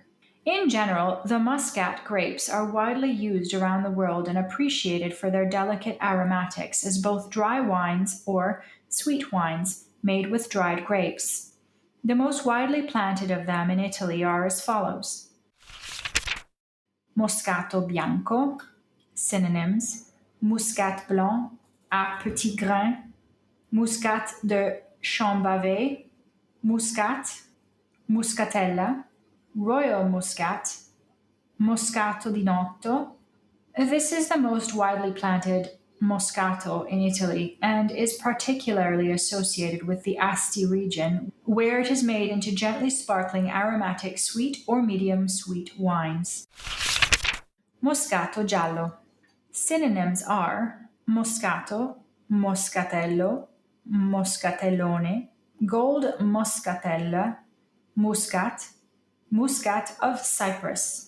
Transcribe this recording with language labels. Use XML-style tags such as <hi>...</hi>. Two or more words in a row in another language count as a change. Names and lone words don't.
<en>In general, the Muscat grapes are widely used around the world and appreciated for their delicate aromatics as both dry wines or sweet wines made with dried grapes. The most widely planted of them in Italy are as follows: Moscato bianco, synonyms: Muscat blanc à petit grain, Muscat de Chambavet, Muscat, Muscatella, Royal Muscat, Moscato di Noto. This is the most widely planted Moscato in Italy and is particularly associated with the Asti region, where it is made into gently sparkling aromatic sweet or medium sweet wines. Moscato giallo. Synonyms are Moscato, Moscatello, Moscatellone, Gold Moscatella, Muscat, Muscat of Cyprus.</en>